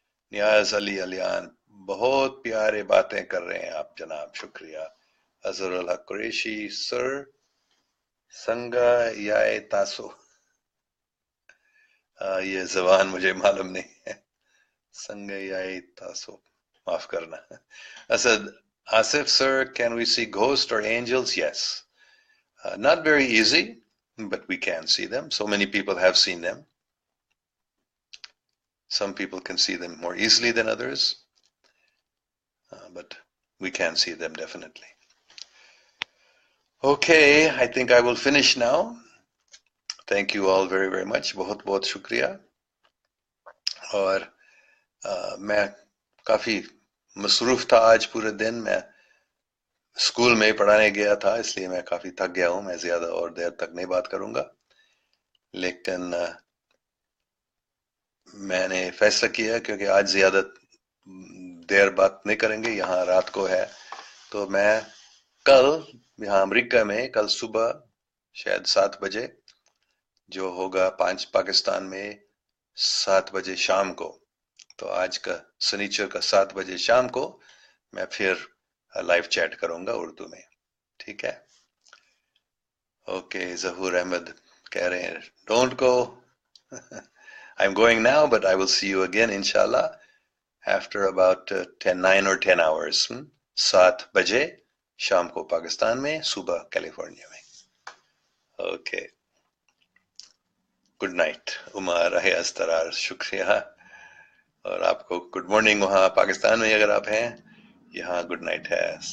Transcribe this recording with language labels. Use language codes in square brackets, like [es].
[ur] نیاز علی علیان, بہت پیارے باتیں کر رہے ہیں آپ جناب, شکریہ. اظہر الحق قریشی, سر [ps] سنگا یائے تاسو, [ur] یہ زبان مجھے معلوم نہیں ہے. [ps] سنگا یائے تاسو, [ur] معاف کرنا. [en] Asad Asif, sir, can we see ghosts or angels? Yes. Not very easy, but we can see them. So many people have seen them. Some people can see them more easily than others, but we can see them definitely. Okay, I think I will finish now. Thank you all very, very much. [ur] بہت بہت شکریہ. اور میں کافی مصروف تھا آج پورے دن. میں اسکول میں پڑھانے گیا تھا, اس لیے میں کافی تھک گیا ہوں. میں زیادہ اور دیر تک نہیں بات کروں گا, لیکن میں نے فیصلہ کیا کیونکہ آج زیادہ دیر بات نہیں کریں گے, یہاں رات کو ہے, تو میں کل یہاں امریکہ میں کل صبح شاید 7 بجے جو ہوگا 5 پاکستان میں 7 بجے شام کو, تو آج کا سنیچر کا 7 بجے شام کو میں پھر لائیو چیٹ کروں گا اردو میں, ٹھیک ہے؟ اوکے, ظہور احمد کہہ رہے ہیں [en] Don't go. I'm going now, but I will see you again, inshallah, after about 9 or 10 hours. [ur] 7 بجے شام کو پاکستان میں, صبح کیلیفورنیا میں. [en] Okay, good night. Umar Istrar, شکریہ. [ur] اور آپ کو گڈ مارننگ وہاں پاکستان میں اگر آپ ہیں, یہاں گڈ نائٹ ہے.